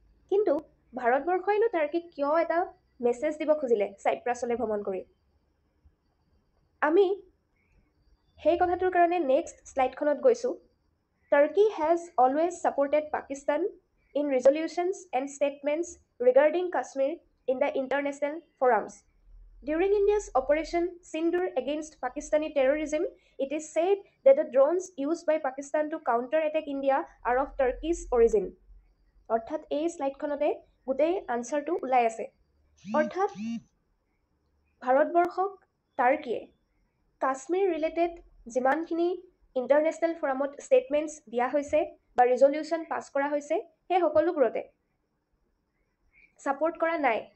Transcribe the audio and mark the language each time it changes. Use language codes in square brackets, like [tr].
[as] কিন্তু ভাৰতবৰ্ষইনো টাৰ্কিক কিয় এটা মেছেজ দিব খুজিলে ছাইপ্ৰাছলৈ ভ্ৰমণ কৰি? আমি সেই কথাটোৰ কাৰণে নেক্সট শ্লাইডখনত গৈছোঁ। [en] Turkey has always supported Pakistan in resolutions and statements regarding Kashmir in the international forums. During India's Operation Sindoor against Pakistani terrorism, it is said that the drones used by Pakistan to counter-attack India are of Turkish origin. [as] অৰ্থাৎ এই শ্লাইডখনতে গোটেই আনচাৰটো ওলাই আছে। অৰ্থাৎ ভাৰতবৰ্ষক টাৰ্কিয়ে Kashmir related যিমানখিনি international ফৰামত statements দিয়া হৈছে বা ৰিজলিউশ্যন পাছ কৰা হৈছে, সেই সকলোবোৰতে ছাপোৰ্ট কৰা নাই।